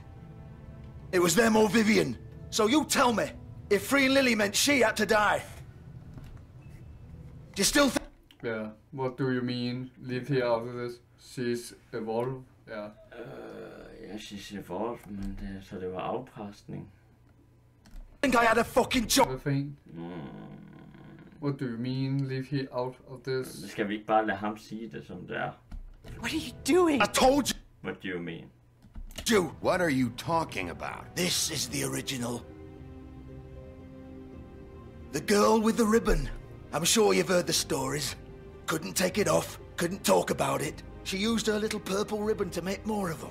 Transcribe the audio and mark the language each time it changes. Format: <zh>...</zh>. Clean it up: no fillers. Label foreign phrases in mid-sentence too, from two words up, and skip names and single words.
<en>It was them or Vivian. So you tell me, if freeing Lily meant she had to die. Do you still think... Yeah, what do you mean? Leave her out of this. She's evolved. Yeah. Ja, she's evolved,</en> <da>men det, så det var afpresning.</da> <en>Think I had a fucking job.</en> <da>Hvad fanden?</da> <en>What do you mean? Leave her out of this?</en> <da>Skal vi ikke bare lade ham sige det, som det er?</da> <en>What are you doing? I told you. What do you mean? You. What are you talking about? This is the original. The girl with the ribbon. I'm sure you've heard the stories. Couldn't take it off, couldn't talk about it. She used her little purple ribbon to make more of them.</en>